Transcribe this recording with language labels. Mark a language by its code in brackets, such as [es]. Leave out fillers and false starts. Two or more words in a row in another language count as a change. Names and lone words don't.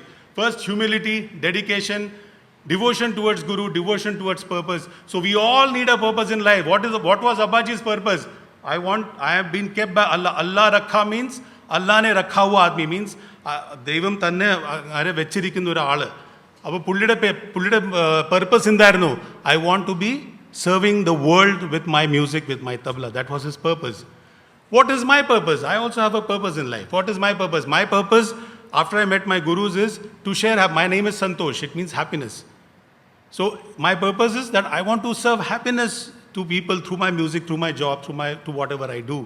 [en] First, humility, dedication, devotion towards Guru, devotion towards purpose. So we all need a purpose in life. What was Abbaji's purpose? I have been kept by Allah. [ml] Allah Rakha means [hi] अल्लाह ने रखा हुआ आदमी [ml] means ദൈവം തന്നെ ആരെ വെച്ചിരിക്കുന്ന ഒരു ആള്. അപ്പോൾ പുള്ളിയുടെ purpose എന്തായിരുന്നു? [en] I want to be serving the world with my music, with my tabla. That was his purpose. What is my purpose? I also have a purpose in life. What is my purpose? My purpose after I met my gurus is to share. My name is Santosh. It means happiness. So my purpose is that I want to serve happiness to people through my music, through my job, to whatever I do.